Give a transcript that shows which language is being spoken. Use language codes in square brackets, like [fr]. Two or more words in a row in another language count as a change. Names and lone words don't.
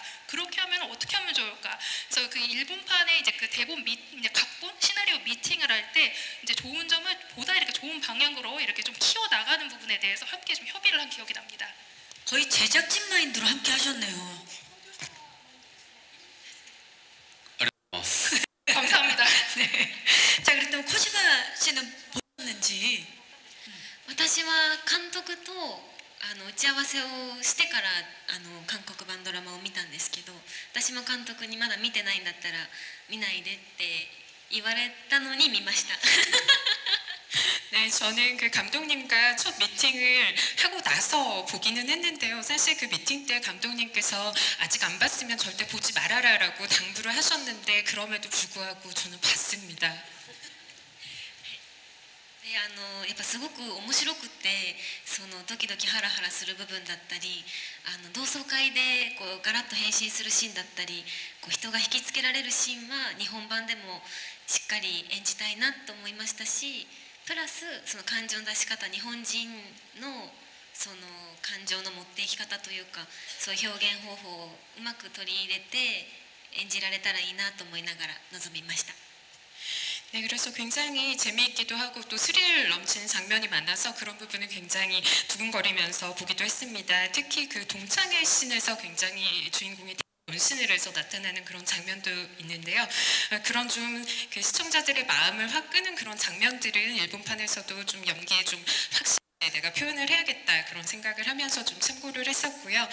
[ko] 그렇게 하면 어떻게 하면 좋을까? 그래서 그 일본판의 이제 그 대본 이제 각본 시나리오 미팅을 할 때 이제 좋은 점을 보다 이렇게 좋은 방향으로 이렇게 좀 키워 나가는 부분에 대해서 함께 좀 협의를 한 기억이 납니다. 거의 제작진 마인드로 함께 하셨네요. 감사합니다. 네. 자, 그렇다면 코지마 씨는 보셨는지? [ja] 私は監督と打ち合わせをしてから韓国版ドラマを見たんですけど、私も監督にまだ見てないんだったら見ないでって言われたのに見ました。 [ko] 네, 저는 그 감독님과 첫 미팅을 하고 나서 보기는 했는데요. 사실 그 미팅 때 감독님께서 아직 안 봤으면 절대 보지 말아라라고 당부를 하셨는데 그럼에도 불구하고 저는 봤습니다. [ja] でやっぱすごく面白くて、そのドキドキハラハラする部分だったり、同窓会でこうガラッと変身するシーンだったり、こう人が引きつけられるシーンは日本版でもしっかり演じたいなと思いましたし、プラスその感情の出し方、日本人のその感情の持っていき方というか、そういう表現方法をうまく取り入れて演じられたらいいなと思いながら臨みました。 [ko] 네, 그래서 굉장히 재미있기도 하고 또 스릴 넘치는 장면이 많아서 그런 부분을 굉장히 두근거리면서 보기도 했습니다. 특히 그 동창회 씬에서 굉장히 주인공이 변신을 해서 나타나는 그런 장면도 있는데요. 그런 좀 그 시청자들의 마음을 확 끄는 그런 장면들은 일본판에서도 좀 연기에 좀 확실히 내가 표현을 해야겠다 그런 생각을 하면서 좀 참고를 했었고요.